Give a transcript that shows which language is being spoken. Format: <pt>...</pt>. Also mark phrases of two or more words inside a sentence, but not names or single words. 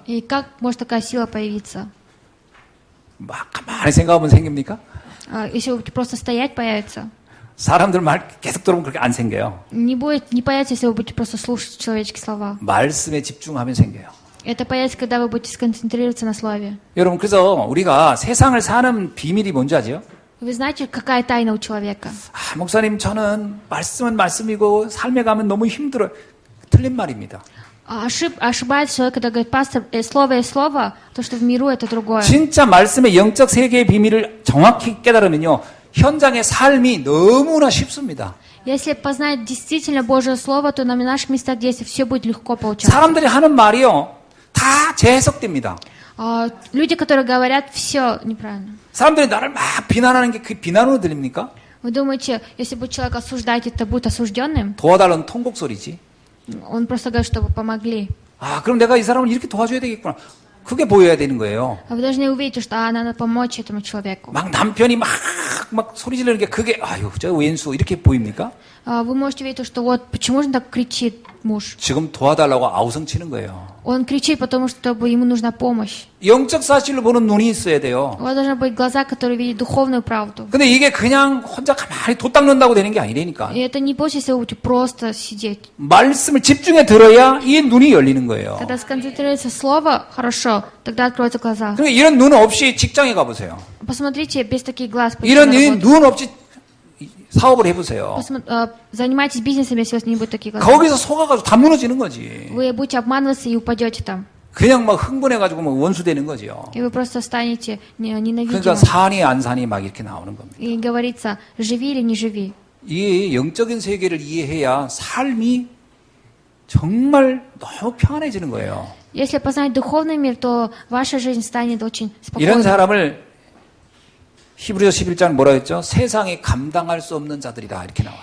<ru>И как может такая сила появиться?</ru> <ko>막 가만히 생각하면 생깁니까?</ko> <ru>Если вы будете просто стоять, появится.</ru> <ko>사람들 말 계속 들으면 그렇게 안 생겨요.</ko> <ru>Не появится, если вы будете просто слушать человеческие слова.</ru> <ko>말씀에 집중하면 생겨요.</ko> <ru>Это появится, когда вы будете сконцентрироваться на слове.</ru> <ko>여러분 그래서 우리가 세상을 사는 비밀이 뭔지 아세요?</ko> <ru>Вы знаете, какая тайна у человека?</ru> <ko>아, 목사님 저는 말씀은 말씀이고 삶에 가면 너무 힘들어요. 틀린 말입니다.</ko> <ru>Ошибается человек, когда говорит, пастор, слово есть слово, то, что в миру, это другое.</ru> <ko>진짜 말씀의 영적 세계의 비밀을 정확히 깨달으면요. 현장의 삶이 너무나 쉽습니다.</ko> <ru>Если познать действительно Божье Слово, то на наших местах действий все будет легко получаться.</ru> <ko>사람들이 하는 말이요. 다 재해석됩니다.</ko> <ru>Люди, которые говорят, все неправильно.</ru> <ko>사람들이 나를 막 비난하는 게 그 비난으로 들립니까?</ko> <ru>Вы думаете, если будет человек осуждать, это будет осужденным?</ru> <ko>도와달라는 통곡 소리지.</ko> <ru>Он просто говорит, чтобы помогли.</ru> <ko>아, 그럼 내가 이 사람을 이렇게 도와줘야 되겠구나. 그게 보여야 되는 거예요.</ko> <ru>Вы должны увидеть, что надо помочь этому человеку.</ru> <ko>막 남편이 막 소리 지르는 게 그게 아유 저 왼수 이렇게 보입니까?</ko> <ru>Вы можете видеть, что вот почему же он так кричит муж?</ru> <ko>지금 도와달라고 아우성 치는 거예요.</ko> <ru>Он кричит, потому что ему нужна помощь.</ru> <ko>영적 사실로 보는 눈이 있어야 돼요.</ko> <ru>У вас должны быть глаза, которые видят духовную правду.</ru> <ko>근데 이게 그냥 혼자 가만히 돛 닦는다고 되는 게 아니라니까.</ko> <ru>И это не будет, если вы будете просто сидеть.</ru> <ko>말씀을 집중해 들어야 이 눈이 열리는 거예요.</ko> <ru>Когда сконцентрируется слово хорошо, тогда откроются глаза.</ru> <ko>그러니까 이런 눈 없이 직장에 가보세요.</ko> <ru>Посмотрите без таких глаз.</ru> <ko>이런 눈 없이 사업을 해보세요.</ko> <ru>Занимайтесь бизнесом, если у вас не будет таких глаз.</ru> <ko>거기서 속아가지고 다 무너지는 거지.</ko> <ru>Вы будете обманываться и упадете там.</ru> <ko>그냥 막 흥분해가지고 막 원수 되는 거죠.</ko> <ru>И вы просто станете</ru> <ko>그러니까</ko> <ru>ненавидимым.</ru> <ko>산이 안 산이 막 이렇게 나오는 겁니다.</ko> <ru>И говорится, живи или не живи.</ru> <ko>이 영적인 세계를 이해해야 삶이 정말 너무 평안해지는 거예요.</ko> <ru>Если познать духовный мир, то ваша жизнь станет очень</ru> <ko>이런</ko> <ru>спокойной.</ru> <ko>사람을 히브리서 11장 뭐라 했죠? 세상에 감당할 수 없는 자들이다 이렇게 나와요.</ko>